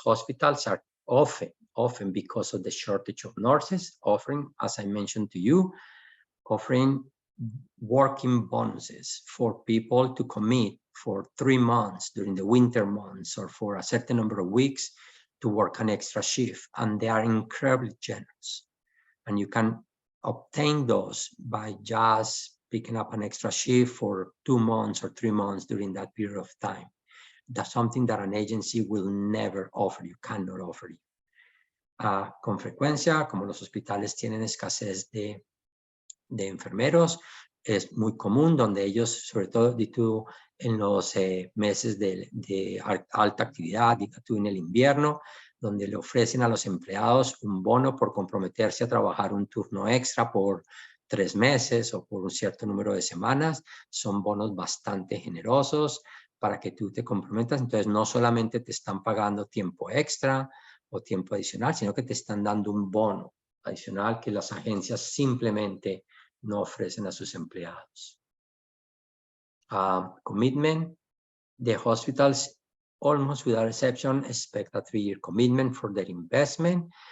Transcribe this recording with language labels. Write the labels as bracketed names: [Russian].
[English] Hospitals are often because of the shortage of nurses, offering, as I mentioned to you, offering working bonuses for people to commit for 3 months during the winter months or for a certain number of weeks to work an extra shift, and they are incredibly generous. And you can obtain those by just picking up an extra shift for 2 months or 3 months during that period of time. That's something that an agency will never offer you, cannot offer you. [Spanish] Con frecuencia, como los hospitales tienen escasez de enfermeros, es muy común donde ellos, sobre todo en los meses de alta actividad, tú en el invierno, donde le ofrecen a los empleados un bono por comprometerse a trabajar un turno extra por 3 meses o por un cierto número de semanas. Son bonos bastante generosos para que tú te comprometas. Entonces, no solamente te están pagando tiempo extra o tiempo adicional, sino que te están dando un bono adicional que las agencias simplemente no ofrecen a sus empleados. [English] Commitment. The hospitals, almost without exception, expect a 3-year commitment for their investment.